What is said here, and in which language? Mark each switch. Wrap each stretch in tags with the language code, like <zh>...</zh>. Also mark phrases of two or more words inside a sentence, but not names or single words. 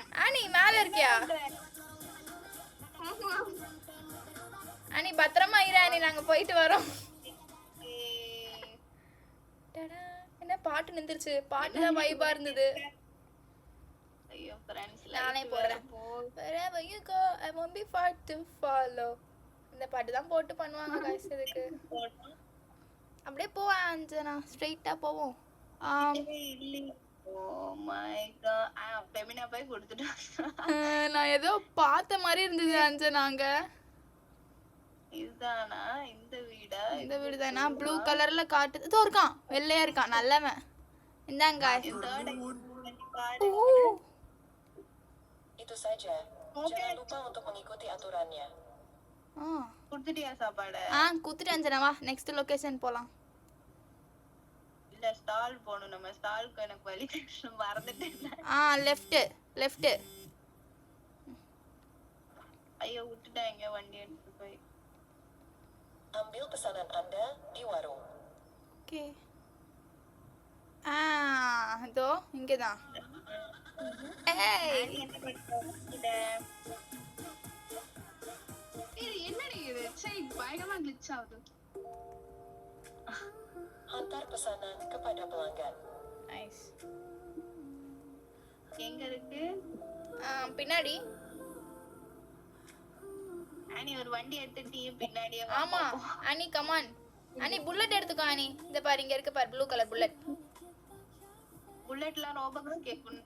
<ta>அனி மேல இருக்கியா ஆமா. அனி பத்திரமா இரு அனி நாங்க போயிட்டு வரோம் டடா, என்ன பாட்டு நின்றுச்சு பாட்டு தான் வைபா இருந்தது ஐயோ ஃப்ரெண்ட்ஸ் நானே போடுறேன்</ta> <en>wherever you go I won't be far to follow</en> <ta>இந்த பாட்டு தான் போட்டு பண்ணுவாங்க guys இதுக்கு அப்படியே போவோம் அஞ்சனா ஸ்ட்ரைட்டா போவோம்</ta> <en>oh my god</en> <ta>ஃபெமினா போய் கொடுத்துட்டோம். நான் ஏதோ பார்த்த மாதிரி இருந்தது அஞ்சனாங்க இதுதானா இந்த வீடா? இந்த வீடு தானா</ta> <en>blue colorல</en> <ta>காட்டுது இதோ இருக்கான் வெள்ளையா இருக்கான் நல்லவன் இந்தாங்க பாரு.</ta> <id>Itu saja. Jangan lupa untuk mengikuti aturannya.</id> <ta>கொடுத்துட்டியா சாப்பாடு? குத்துட்டு அஞ்சனா வா</ta> <en>next location</en> <ta>போலாம் இல்ல ஸ்டால் போணும். நம்ம ஸ்டாலுக்கு எனக்கு வழி மறந்துட்டேன். லெஃப்ட் ஐயோ விட்டுட்டாங்க வண்டி எடுத்து போய்.</ta> <id>Ambil pesanan Anda di warung.</id> <ta>ஓகே இதோ இங்கதான் ஏய் என்ன பண்ணுற? இது என்னடி இது? சரி பயங்கரமா glitch ஆகுது.</ta> <ms>Hantar pesanan kepada pelanggan.</ms> <ta>நைஸ் எங்க இருக்கு? பின்னாடி அனி ஒரு வண்டி எடுத்துட்டு பின்னாடியே வா. ஆமா அனி கமான் அனி புல்லட் எடுத்துக்கோ அனி இந்த பாரு இங்க இருக்கு பாரு</ta> <en>blue color</en> <ta>புல்லட் புல்லட்லாம் ரோபக்ஸ் கேட்கணும்.</ta>